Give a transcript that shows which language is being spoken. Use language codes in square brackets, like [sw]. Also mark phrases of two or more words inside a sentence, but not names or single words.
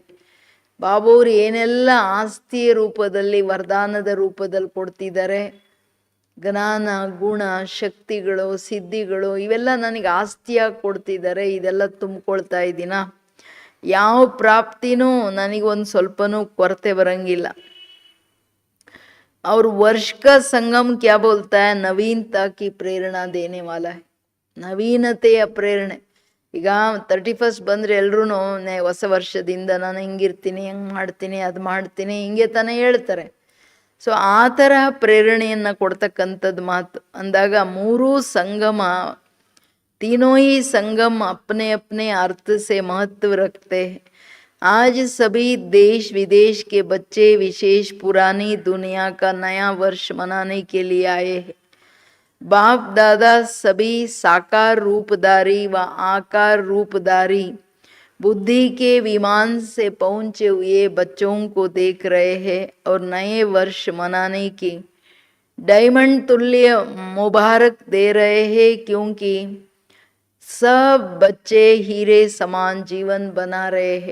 [kn] ಬಾಬಾವ್ರು ಏನೆಲ್ಲ ಆಸ್ತಿಯ ರೂಪದಲ್ಲಿ ವರದಾನದ ರೂಪದಲ್ಲಿ ಕೊಡ್ತಿದ್ದಾರೆ, ಜ್ಞಾನ ಗುಣ ಶಕ್ತಿಗಳು ಸಿದ್ಧಿಗಳು ಇವೆಲ್ಲ ನನಗೆ ಆಸ್ತಿಯಾಗಿ ಕೊಡ್ತಿದ್ದಾರೆ. ಇದೆಲ್ಲ ತುಂಬಿಕೊಳ್ತಾ ಇದ್ದೀನ. ಯಾವ ಪ್ರಾಪ್ತಿನೂ ನನಗೊಂದು ಸ್ವಲ್ಪನೂ ಕೊರತೆ ಬರಂಗಿಲ್ಲ. [hi] और वर्ष का संगम क्या बोलता है? नवीनता की प्रेरणा देने वाला है. [kn] ನವೀನತೆಯ ಪ್ರೇರಣೆ. ಈಗ 31st ಬಂದರೆ ಎಲ್ರೂ ಹೊಸ ವರ್ಷದಿಂದ ನಾನು ಹಿಂಗಿರ್ತೀನಿ ಹೆಂಗೆ ಮಾಡ್ತೀನಿ ಅದು ಮಾಡ್ತೀನಿ ಹಿಂಗೆ ತಾನೇ ಹೇಳ್ತಾರೆ. ಸೊ ಆ ತರಹ ಪ್ರೇರಣೆಯನ್ನು ಕೊಡ್ತಕ್ಕಂಥದ್ದು ಮಾತು ಅಂದಾಗ ಮೂರೂ ಸಂಗಮ [hi] तीनों ही संगम अपने अपने अर्थ से महत्व रखते हैं. आज सभी देश विदेश के बच्चे विशेष पुरानी दुनिया का नया वर्ष मनाने के लिए आए हैं. बाप दादा सभी साकार रूपधारी व आकार रूपधारी बुद्धि के विमान से पहुँचे हुए बच्चों को देख रहे हैं और नए वर्ष मनाने की डायमंड तुल्य मुबारक दे रहे हैं, क्योंकि सब बच्चे हीरे समान जीवन बना रहे हैं.